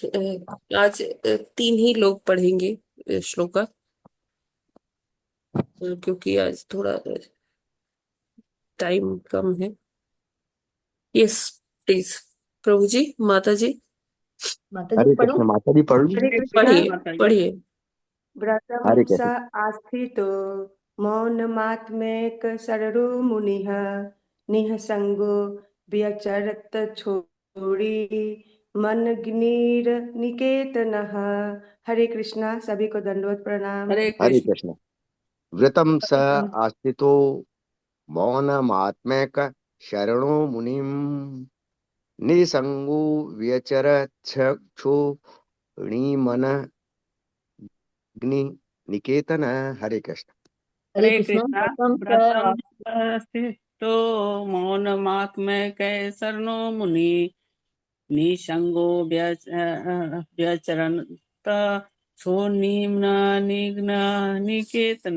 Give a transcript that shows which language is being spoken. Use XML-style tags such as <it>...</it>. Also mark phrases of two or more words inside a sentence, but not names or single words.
<hi>आज 3 ही लोग पढ़ेंगे श्लोका, क्योंकि आज थोड़ा टाइम कम है।</hi> <en>yes please.</en> <hi>प्रभु जी, माता जी माता जी हरे पढ़ो। कृष्ण माता जी पढ़ लूं? हरे कृष्णा पढ़िए माता जी। पढ़िए। व्रतम हरे स कृष्ण।</hi> <sa>आस्थितो मौनमात्मैक सररो मुनिः निःसंगो व्यचरत छोड़ी मनग्नीर निकेतनः।</sa> <hi>हरे कृष्णा, सभी को दंडवत प्रणाम। हरे हरे कृष्ण। कृष्ण। व्रतम स व्रतम</hi> <sa>आस्थितो मौनमात्मैक शरणो मुनिम निसंगो व्यचरक्षोणीमन अग्नि निकेतन।</sa> <hi>हरे कृष्ण। हरे हरे कृष्ण। कृष्णा। व्रतम</hi> <sa>व्रतम स्थितो मौनमात्म्य कैसर्नो मुनि निसंगो व्यचरन्त शून्यं निघ्न निकेतन।</sa>